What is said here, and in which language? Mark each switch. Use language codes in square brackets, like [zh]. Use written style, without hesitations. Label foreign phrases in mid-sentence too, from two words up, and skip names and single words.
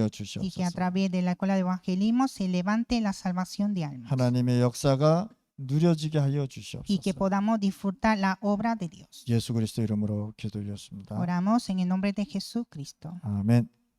[es] Y que a [ko] 주시옵소서. [es] través de la escuela de evangelismo se levante la salvación de almas. [ko] 하나님의 역사가 누려지게 하여 [es] Y que [ko] 주시옵소서. [es] podamos disfrutar la obra de Dios. [ko] 예수 그리스도 이름으로 기도드렸습니다. [es] Oramos en el nombre de Jesucristo. [ko] 아멘.